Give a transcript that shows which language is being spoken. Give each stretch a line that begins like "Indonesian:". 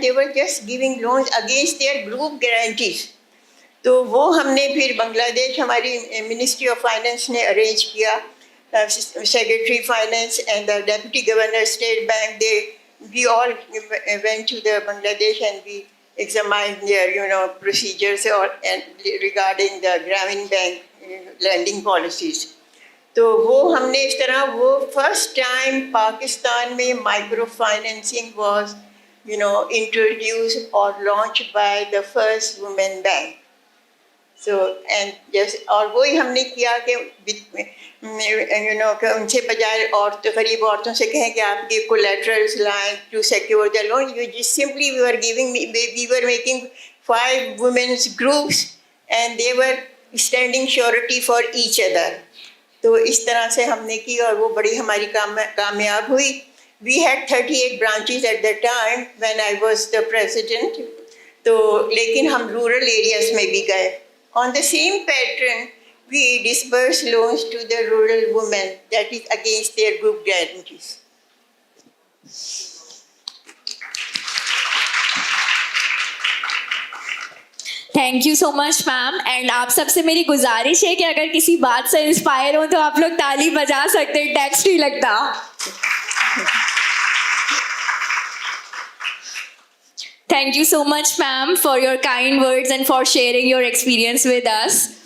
English: They were just giving loans against their group guarantees.
Urdu: تو وہ ہم نے پھر بنگلہ دیش ہماری منسٹری آف فائنینس نے ارینج کیا.
English: Secretary Finance and the Deputy Governor State Bank, we all went to the Bangladesh and we examined their procedures and regarding the Grameen Bank lending policies.
Urdu: تو وہ ہم نے اس طرح وہ فرسٹ ٹائم پاکستان میں
English: Micro financing was introduced اور launch by the first women bank.
Urdu: So and جیسے اور وہی ہم نے کیا کہ کہ ان سے بجائے غریب عورتوں سے کہیں کہ آپ کے کولیٹرلس لائیں
English: To secure the loan, you just simply we were making 5 women's groups and they were standing surety for each other.
Urdu: تو اس طرح سے ہم نے کی اور وہ بڑی ہماری کامیاب ہوئی.
English: We had 38 branches at the time when I was the president.
Urdu: تو لیکن ہم رورل ایریاز میں بھی گئے.
English: On the same pattern we disburse loans to the rural women that is against their group guarantees. Thank you so much ma'am.
Urdu: And آپ سب سے میری گزارش ہے کہ اگر کسی بات سے انسپائر ہوں تو آپ لوگ تالی بجا سکتے, ٹیکسٹ نہیں لگتا.
English: Thank you so much, ma'am, for your kind words and for sharing your experience with us.